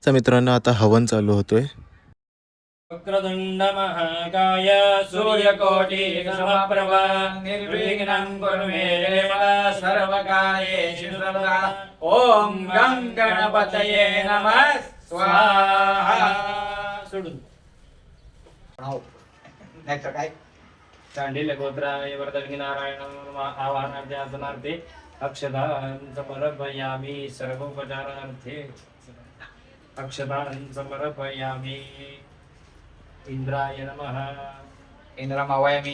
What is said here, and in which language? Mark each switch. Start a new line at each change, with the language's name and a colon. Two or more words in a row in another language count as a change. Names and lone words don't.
Marathi: तर मित्रांनो आता हवन चालू होतोय
Sanskrit: वक्रतुंड महाकाय सूर्यकोटि समप्रभ निर्विघ्नं कुरु मे देव सर्वकार्येषु सर्वदा ओम गं गणपतये नमः स्वाहा सोडून
Marathi: नेक्स्ट काय
Sanskrit: चांडिल्य गोत्राय वरदर्गी नारायण आवाहनार्थे आसनार्थे अक्षतां समर्पयामि सर्वोपचारार्थे अक्षतां समर्पयामि इंद्राय नमः इंद्रमवयमि